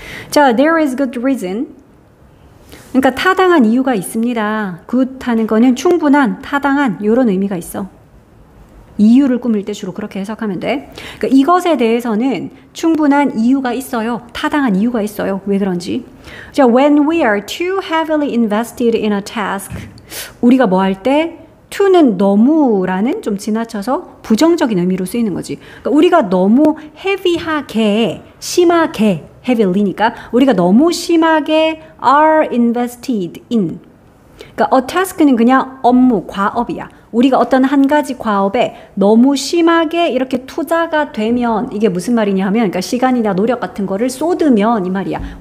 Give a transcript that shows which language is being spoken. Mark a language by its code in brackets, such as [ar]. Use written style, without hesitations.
[en] 자, there is good reason. [ko] 그러니까 타당한 이유가 있습니다. good 하는 거는 충분한, 타당한 이런 의미가 있어. 이유를 꾸밀 때 주로 그렇게 해석하면 돼. 그러니까 이것에 대해서는 충분한 이유가 있어요. 타당한 이유가 있어요. 왜 그런지. [en] 자, when we are too heavily invested in a task. [ko] 우리가 뭐 할 때 to는 너무라는 좀 지나쳐서 부정적인 의미로 쓰이는 거지. 그러니까 우리가 너무 heavy하게, 심하게 heavily니까 우리가 너무 심하게 [en] are invested in. [ko] 그러니까 a task는 그냥 업무, 과업이야. 우리가 어떤 한 가지 과업에 너무 심하게 이렇게 투자가 되면 이게 무슨 말이냐 하면 그러니까 시간이나 노력 같은 거를 쏟으면 이 말이야.